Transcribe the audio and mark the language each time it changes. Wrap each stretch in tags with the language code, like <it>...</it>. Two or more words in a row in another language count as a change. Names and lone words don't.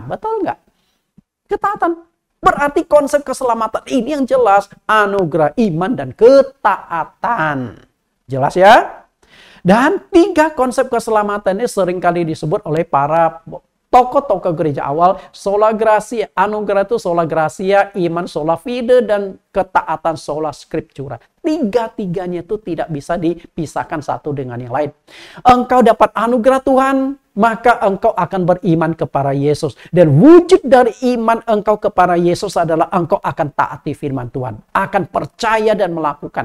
<id>Betul nggak? Ketaatan. Berarti konsep keselamatan ini yang jelas, anugerah iman dan ketaatan. Jelas ya? Dan 3 konsep keselamatan ini seringkali disebut oleh para tokoh-tokoh gereja awal.</id> <la>Sola gratia,</la> <id>anugerah itu</id> <la>sola gratia,</la> <id>iman</id> <la>sola fide,</la> <id>dan ketaatan</id> <la>sola scriptura.</la> <id>3-tiganya itu tidak bisa dipisahkan satu dengan yang lain. Engkau dapat anugerah Tuhan, maka engkau akan beriman kepada Yesus. Dan wujud dari iman engkau kepada Yesus adalah engkau akan taati firman Tuhan. Akan percaya dan melakukan.</id>